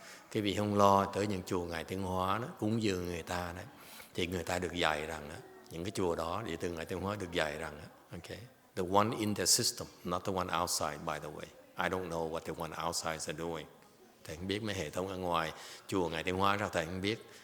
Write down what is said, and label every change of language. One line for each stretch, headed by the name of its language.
Vietnamese: Cái vị không lo tới những chùa Ngài Tiến Hóa đó, cúng dường người ta đó, thì người ta được dạy rằng đó, những cái chùa đó đệ tử Ngài Tiến Hóa được dạy rằng đó,
English: okay, the one in the system, not the one outside, by the way. I don't know what the one outside are doing.
Vietnamese: Thầy không biết mấy hệ thống ở ngoài chùa Ngài Tiến Hóa sao thầy không biết.